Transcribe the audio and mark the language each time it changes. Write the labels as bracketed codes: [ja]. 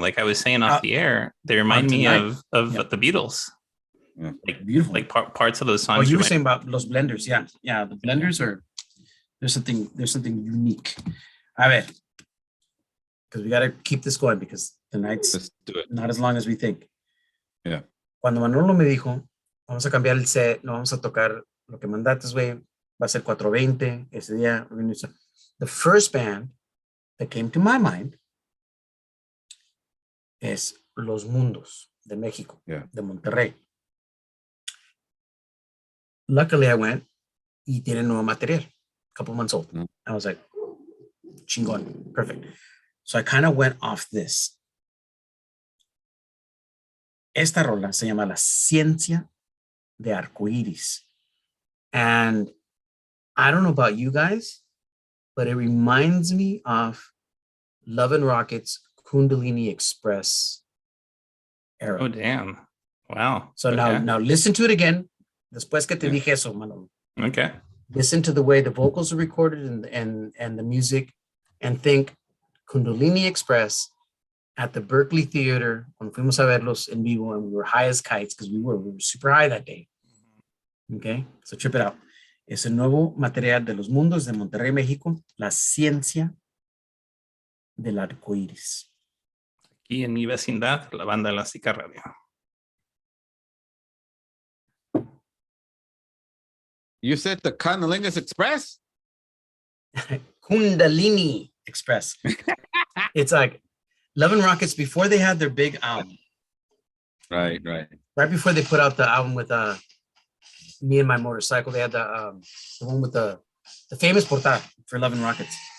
[en] Like I was saying off the air, they remind me of the Beatles. Yeah. Like beautiful, like parts of those songs. Oh, you were saying about los blenders, yeah. The blenders there's something unique. [es] A ver, [en] because we got to keep this going because the night's Let's do it. not as long as we think. Yeah. [es] Cuando Manolo me dijo, vamos a cambiar el set, no vamos a tocar lo que mandaste, güey, va a ser 420, ese día. [en] The first band that came to my mind es Los Mundos de México, de Monterrey. Luckily, I went [es] y tienen nuevo material, [en] a couple months old. I was like, chingón, perfect. So I kind of went off this. [es] Esta rola se llama La Ciencia de Arcoiris. [en] And I don't know about you guys, but it reminds me of Love and Rockets Kundalini Express era. Oh, damn. Wow. So now listen to it again. [es] Después que te dije eso, Manolo. [en] Okay. Listen to the way the vocals are recorded and the music, and think Kundalini Express at the Berkeley Theater when [es] fuimos a verlos en vivo, [en] and we were high as kites because we were super high that day. Okay, so trip it out. [es] Es el nuevo material de Los Mundos de Monterrey, México, La Ciencia del Arcoíris. Aquí en mi vecindad, la banda Elástica Radio. [en] You said the Condolingus Express? Kundalini Express. It's like Love and Rockets before they had their big album. Right. Right before they put out the album with Me and My Motorcycle, they had the one with the famous portada for Love and Rockets.